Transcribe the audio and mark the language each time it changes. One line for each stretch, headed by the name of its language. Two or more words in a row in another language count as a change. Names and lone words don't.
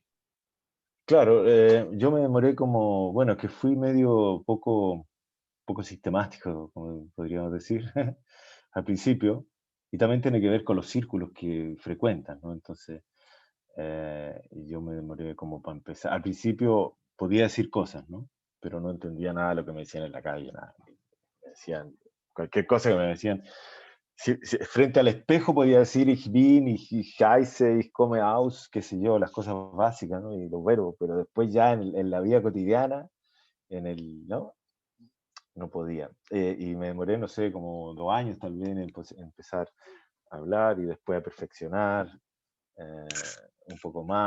Spanish: claro, yo me demoré como, bueno, que fui medio poco sistemático, como podríamos decir, al principio, y también tiene que ver con los círculos que frecuentan, ¿no? Entonces, y yo me demoré como para empezar. Al principio podía decir cosas, ¿no? Pero no entendía nada de lo que me decían en la calle, nada. Me decían cualquier cosa que me decían. Frente al espejo podía decir
German: ich bin, ich heiße, ich komme aus,
Spanish: qué sé yo, las cosas básicas, ¿no? Y los verbos, pero después ya en la vida cotidiana, ¿no? No podía. Y me demoré, no sé, como 2 años tal vez en empezar a hablar y después a perfeccionar eh, un poco más.